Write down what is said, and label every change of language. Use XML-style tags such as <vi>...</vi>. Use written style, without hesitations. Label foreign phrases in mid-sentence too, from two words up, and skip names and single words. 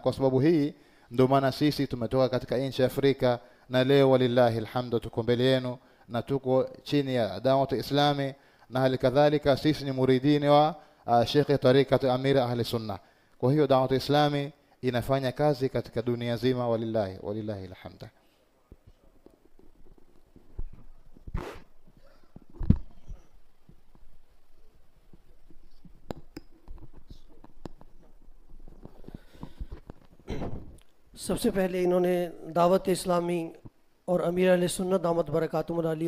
<sw>Kwa sababu hii ndio maana sisi tumetoka katika nchi ya Afrika, na leo</sw> <ar>ولله الحمد</ar> <sw>tuko mbele yenu na tuko chini ya da'wati Islami, na halikadhalika sisi ni muridini wa Sheikh Tariqat Amir Ahli Sunnah. Kwa hiyo da'wati Islami inafanya kazi katika dunia nzima,</sw> <ar>ولله الحمد.</ar> <hi>सबसे पहले इन्होंने दावत इस्लामी और अमीर अहले सुन्नत</hi> <ar>دامت بركاتهم العالية</ar>